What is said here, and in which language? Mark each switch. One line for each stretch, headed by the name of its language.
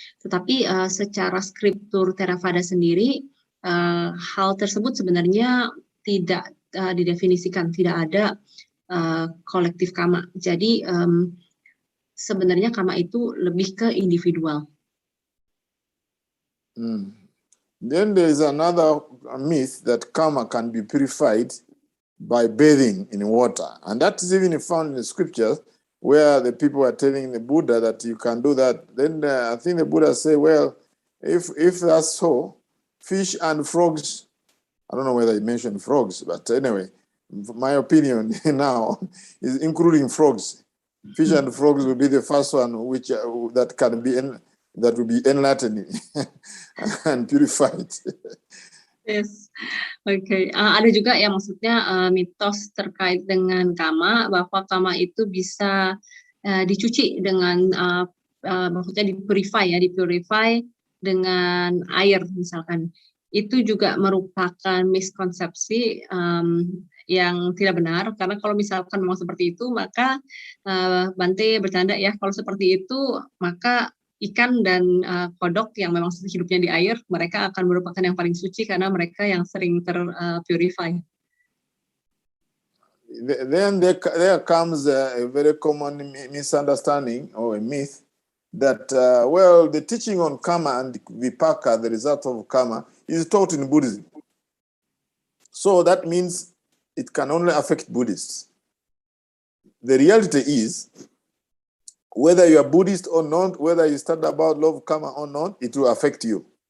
Indonesian: Tetapi secara skriptur Theravada sendiri, hal tersebut sebenarnya tidak didefinisikan, tidak ada kolektif karma. Jadi sebenarnya karma itu lebih ke individual.
English: Then there is another myth that karma can be purified by bathing in water. And that is even found in the scriptures where the people are telling the Buddha that you can do that. Then I think the Buddha say, well, if that's so, fish and frogs, I don't know whether he mentioned frogs, but anyway, my opinion now is including frogs. Fish and frogs will be the first one which that will be enlightened and purified. Yes, oke.
Indonesian: Ada juga yang maksudnya mitos terkait dengan karma, bahwa karma itu bisa dicuci dengan maksudnya dipurify dengan air misalkan. Itu juga merupakan miskonsepsi yang tidak benar, karena kalau misalkan memang seperti itu, maka Bante bercanda ya, kalau seperti itu maka ikan dan kodok yang memang hidupnya di air, mereka akan merupakan yang paling suci karena mereka yang sering terpurify.
English: Then there comes a very common misunderstanding or a myth that, the teaching on karma and vipaka, the result of karma, is taught in Buddhism. So that means it can only affect Buddhists. The reality is, whether you are Buddhist or not, whether you study about law of karma or not, it will affect you.